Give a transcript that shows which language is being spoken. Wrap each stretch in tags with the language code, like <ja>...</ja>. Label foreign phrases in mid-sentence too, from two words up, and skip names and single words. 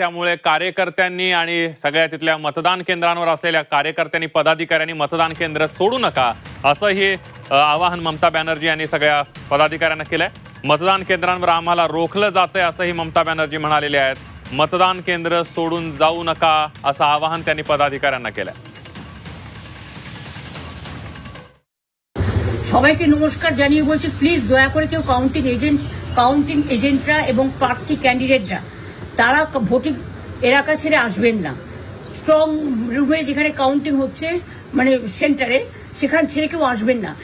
<mr>त्यामुळे कार्यकर्त्यांनी आणि सगळ्या तिथल्या मतदान केंद्रांवर असलेल्या कार्यकर्त्यांनी पदाधिकाऱ्यांनी मतदान केंद्र सोडू नका असं हे आवाहन ममता बॅनर्जी यांनी सगळ्या पदाधिकाऱ्यांना केलंय। मतदान केंद्रांवर आम्हाला रोखलं जातंय असंही ममता बॅनर्जी म्हणालेले आहेत। मतदान केंद्र सोडून जाऊ नका असं आवाहन त्यांनी पदाधिकाऱ्यांना केलंय।</mr> <bn>সবাইকে নমস্কার জানিয়ে বলছি প্লিজ দয়া করে কেউ</bn> <en>counting agents</en> <bn>এবং প্রার্থী ক্যান্ডিডেটরা তারা ভোটিং এলাকা ছেড়ে আসবেন না।</bn> <en>strong room</en> <bn>যেখানে কাউন্টিং হচ্ছে মানে সেন্টারে সেখান ছেড়ে কেউ আসবেন না।</bn>